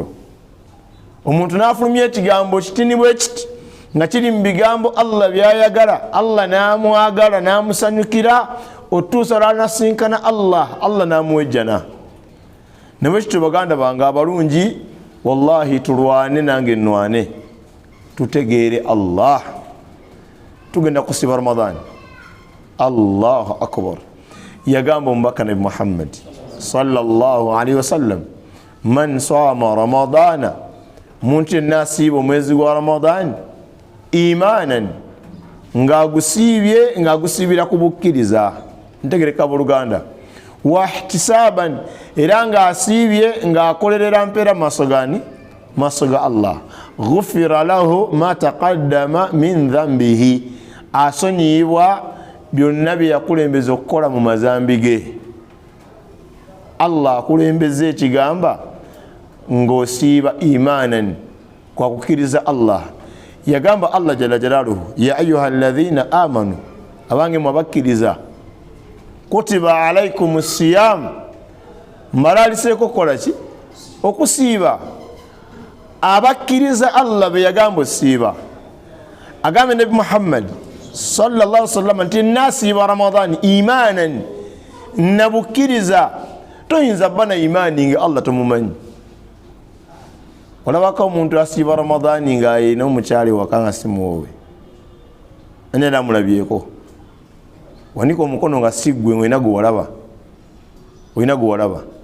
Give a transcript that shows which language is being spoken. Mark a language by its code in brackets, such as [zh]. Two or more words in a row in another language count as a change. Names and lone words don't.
[lg] omuntu n'afulumya ekigambo kitini bwe kiti nga kiri mu bigambo Allah byayagala, Allah n'amwagala n'amusanyukira otuusa lw'anasinkana Allah, Allah n'amuwejjana. nawe kityo baganda bange abalungi, wallahi tulwane nange nnwane, tutegeere Allah. tugenda kusiba Ramadan. [ar] الله أكبر. [lg] yagamba omubaka nabi Muhammad [ar] صلى الله عليه وسلم، من صام رمضان, [lg] muntu yenna asiiba omwezi gwa Ramadan imanan, ng'agusiibira ku bukkiriza, ntegereka buluganda, wahtisaban, era ng'asiibye ng'akolerera mpeera maaso ga Allah, [ar] غفر له ما تقدم من ذنبه, [lg] asonyiyibwa byonna bye yakulembeza okukola mu mazambi ge Allah akulembeze ekigamba ng'osiiba imanan kwa kukkiriza Allah. Yagamba Allah [ar] جل جلاله يا أيها الذين آمنوا [lg] abange mwabakkiriza [ar] كتب عليكم الصيام [lg] malaliseko kola ki okusiiba. Abakkiriza Allah be yagamba osiiba. Agambe Nabi Muhammad [ar] صلى الله عليه وسلم [lg] nti nasiiba Ramadan imanan nabukkiriza. Toyinza bana imani nga Allah tomumanyi. Olabako omuntu asiiba Ramadani nga ayina omukyali waka nga simuwowe ani era amulabyeko wanika omukono nga siggwe olina gwe walaba.